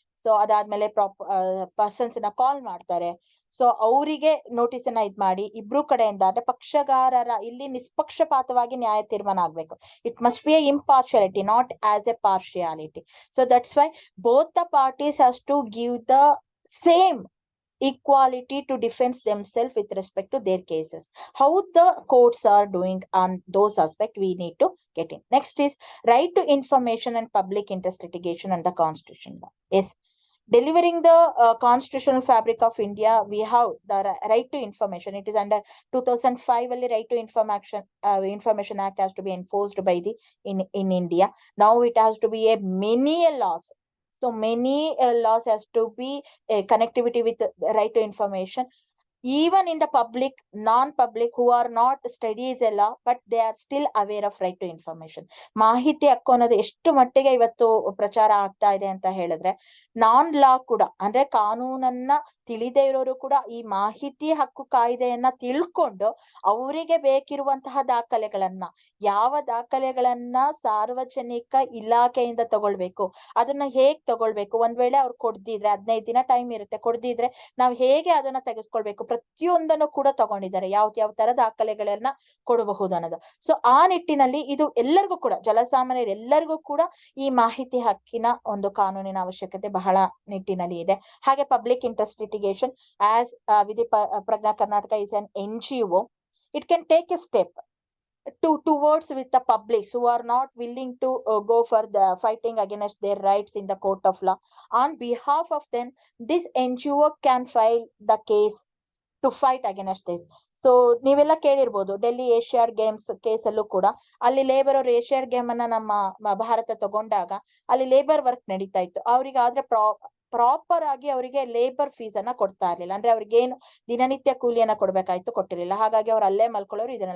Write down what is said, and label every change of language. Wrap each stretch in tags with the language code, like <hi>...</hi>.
<kn>So ಅದಾದ್ಮೇಲೆ persons ನ ಕಾಲ್ ಮಾಡ್ತಾರೆ. ಸೊ ಅವರಿಗೆ ನೋಟಿಸ್ ಅನ್ನ ಇದ್ ಮಾಡಿ ಇಬ್ರು ಕಡೆಯಿಂದ ಅಂದ್ರೆ ಪಕ್ಷಗಾರರ ಇಲ್ಲಿ ನಿಷ್ಪಕ್ಷಪಾತವಾಗಿ ನ್ಯಾಯ ತೀರ್ಮಾನ ಆಗ್ಬೇಕು.</kn> <en>It must be a impartiality, not as a partiality. So that's why both the parties has to give the same equality to defend themselves with respect to their cases. How the courts are doing on those aspects we need to get in. Next is right to information and public interest litigation and the constitution law. Yes, delivering the constitutional fabric of India, we have the right to information. It is under 2005 only right to information act has to be enforced by the in India. Now it has to be a many laws. So many laws has to be connectivity with right to information. Even in the public, non-public who are not studies a law, but they are still aware of right to information.</en> <kn>ಮಾಹಿತಿ ಹಕ್ಕು ಅನ್ನೋದು ಎಷ್ಟು ಮಟ್ಟಿಗೆ ಇವತ್ತು ಪ್ರಚಾರ ಆಗ್ತಾ ಇದೆ ಅಂತ ಹೇಳಿದ್ರೆ, ನಾನ್ ಲಾ ಕೂಡ ಅಂದ್ರೆ ಕಾನೂನನ್ನ ತಿಳಿದೇ ಇರೋರು ಕೂಡ ಈ ಮಾಹಿತಿ ಹಕ್ಕು ಕಾಯ್ದೆಯನ್ನ ತಿಳ್ಕೊಂಡು ಅವರಿಗೆ ಬೇಕಿರುವಂತಹ ದಾಖಲೆಗಳನ್ನ, ಯಾವ ದಾಖಲೆಗಳನ್ನ ಸಾರ್ವಜನಿಕ ಇಲಾಖೆಯಿಂದ ತಗೊಳ್ಬೇಕು, ಅದನ್ನ ಹೇಗ್ ತಗೊಳ್ಬೇಕು, ಒಂದ್ ವೇಳೆ ಅವ್ರು ಕೊಡ್ದಿದ್ರೆ 15 ದಿನ ಟೈಮ್ ಇರುತ್ತೆ, ಕೊಡ್ದಿದ್ರೆ ನಾವ್ ಹೇಗೆ ಅದನ್ನ ತೆಗೆಸ್ಕೊಳ್ಬೇಕು, ಪ್ರತಿಯೊಂದನ್ನು ಕೂಡ ತಗೊಂಡಿದ್ದಾರೆ. ಯಾವ ತರ ದಾಖಲೆಗಳನ್ನ ಕೊಡಬಹುದು ಅನ್ನೋದು. ಸೊ ಆ ನಿಟ್ಟಿನಲ್ಲಿ ಇದು ಎಲ್ಲರಿಗೂ ಕೂಡ, ಜನಸಾಮಾನ್ಯರೆಲ್ಲರಿಗೂ ಕೂಡ ಈ ಮಾಹಿತಿ ಹಕ್ಕಿನ ಒಂದು ಕಾನೂನಿನ ಅವಶ್ಯಕತೆ ಬಹಳ ನಿಟ್ಟಿನಲ್ಲಿ ಇದೆ. ಹಾಗೆ</kn> <en>Public interest litigation as Vidhi Prajna Karnataka is an NGO. It can take a step towards with the publics who are not willing to go for the fighting against their rights in the court of law. On behalf of them, this NGO can file the case to fight against this.</en> <kn>So ನೀವೆಲ್ಲ ಕೇಳಿರ್ಬೋದು, Delhi Asiad games case ಅಲ್ಲೂ ಕೂಡ ಅಲ್ಲಿ labour ಅವ್ರು Asiad game ಅನ್ನ ನಮ್ಮ ಭಾರತ ತಗೊಂಡಾಗ ಅಲ್ಲಿ ಲೇಬರ್ ವರ್ಕ್ ನಡೀತಾ ಇತ್ತು. ಅವ್ರಿಗೆ ಆದ್ರೆ ಪ್ರಾಪರ್ ಆಗಿ ಅವರಿಗೆ ಲೇಬರ್ ಫೀಸ್ ಅನ್ನ ಕೊಡ್ತಾ ಇರ್ಲಿಲ್ಲ. ಅಂದ್ರೆ ಅವ್ರಿಗೆ ಏನು ದಿನನಿತ್ಯ ಕೂಲಿಯನ್ನ ಕೊಡ್ಬೇಕಾಯ್ತು, ಕೊಟ್ಟಿರ್ಲಿಲ್ಲ. ಹಾಗಾಗಿ ಅವ್ರು ಅಲ್ಲೇ ಮಲ್ಕೊಳ್ಳೋರು.</kn>